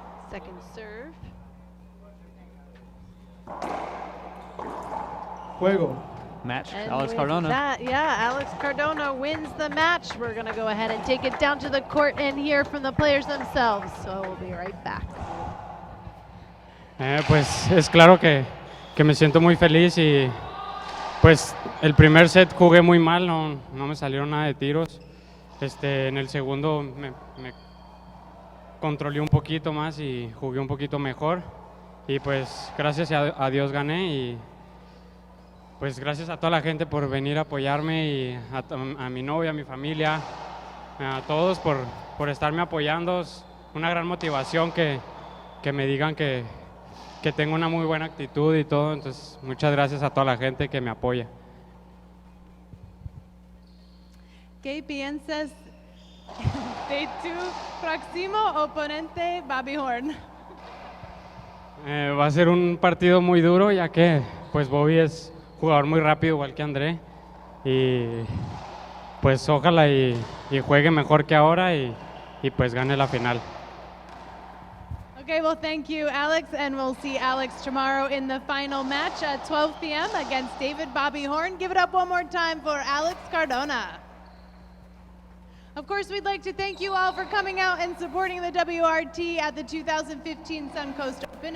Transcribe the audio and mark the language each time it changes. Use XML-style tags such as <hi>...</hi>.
<en>Second serve.</en> <es>Juego.</es> <en>Match, And Alex with Cardona. Alex Cardona wins the match. We're going to go ahead and take it down to the court and hear from the players themselves. So we'll be right back.</en> <es>Pues es claro que me siento muy feliz y pues el primer set jugué muy mal, no me salieron nada de tiros. En el segundo me controlé un poquito más y jugué un poquito mejor y pues gracias a Dios gané y pues gracias a toda la gente por venir a apoyarme y a mi novia, a mi familia, a todos por estarme apoyando. Es una gran motivación que me digan que tengo una muy buena actitud y todo, entonces muchas gracias a toda la gente que me apoya. ¿Qué piensas de tu próximo oponente, Bobby Horn? Va a ser un partido muy duro, ya que pues Bobby es jugador muy rápido, igual que André, y pues ojalá y juegue mejor que ahora y pues gane la final.</es> <en>Okay, well, thank you, Alex, and we'll see Alex tomorrow in the final match at 12 p.m. against David Bobby Horn. Give it up one more time for Alex Cardona. Of course, we'd like to thank you all for coming out and supporting the WRT at the 2015 Suncoast Open. open.</en>